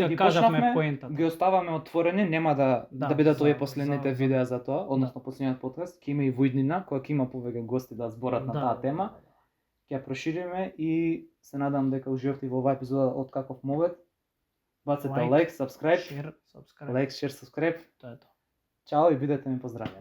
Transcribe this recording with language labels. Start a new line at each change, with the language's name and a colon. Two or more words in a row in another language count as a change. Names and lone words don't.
Macedonian: Ја ги кажавме почнавме, поентата. ги оставаме отворени, нема да Да, бидат овие за- последните за- видеа за тоа, односно последниот подкаст, ќе има и воиднина, која ќе има повеќе гости да зборат на таа тема. Ќе ја прошириме и се надам дека уживавте во оваа епизода од Каков мовет. Бацете лайк,
English: subscribe, Share, subscribe. лайк, share, subscribe.
Macedonian: Тоа е тоа. Чао и бидете ми поздравени.